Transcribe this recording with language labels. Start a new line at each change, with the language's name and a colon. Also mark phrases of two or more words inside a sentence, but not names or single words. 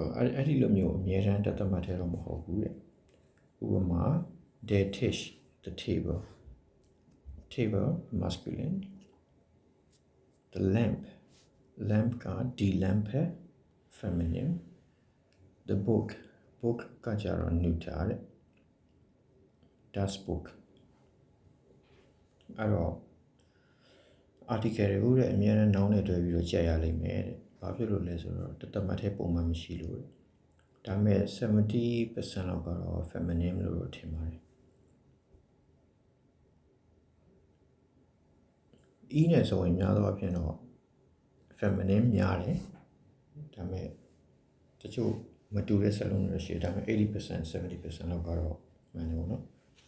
English: I really love you.
German: Der Tisch,
English: the table, masculine. The lamp card,
German: die Lampe,
English: feminine. The book kajara neuter.
German: Das book.
Burmese: အဲ့တော့ article တွေကိုတဲ့အများနဲ့နောင်းနဲ့တွဲပြီးတော့ကြက်ရလိမ့်မယ်တဲ့။ဘာဖြစ်လို့လဲဆိုတော့တသက်ထဲပုံမှန်မရှိလို့။ဒါပေမဲ့ 70% လောက်ကတော့ feminine လို့ထင်ပါတယ် ။ E နဲ့ဆိုရင်များသောအားဖြင့်တော့ feminine များတယ်။ဒါပေမဲ့တချို့မတူတဲ့စလုံးတွေရှိတယ်။ဒါပေမဲ့ 80% 70% လောက်ကတော့မှန်တယ်ပေါ့နော်။